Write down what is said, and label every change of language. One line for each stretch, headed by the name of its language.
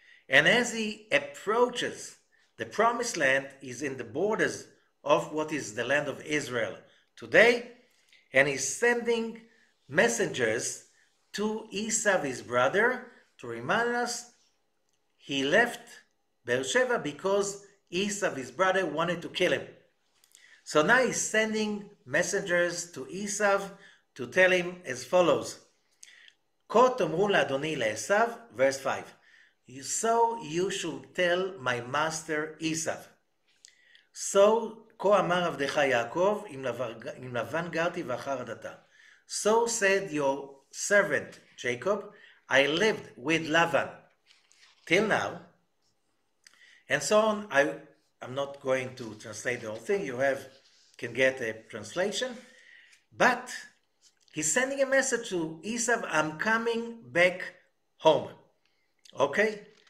English: And as he approaches the promised land, he's in the borders of what is the land of Israel today, and he's sending messengers to Esav, his brother, to remind us he left Beersheba because Esav, his brother, wanted to kill him. So now he's sending messengers to Esav to tell him as follows.
Hebrew: Ko tomru la'adoni le'esav,
English: verse 5. So you should tell my master Esav.
Hebrew: So כה אמר עבדך יעקב, עם לבן גרתי ואחר עדתה.
English: So said your servant Jacob, I lived with Lavan till now, and so on. I'm not going to translate the whole thing. You can get a translation, but he's sending a message to Esav, I'm coming back home. Okay?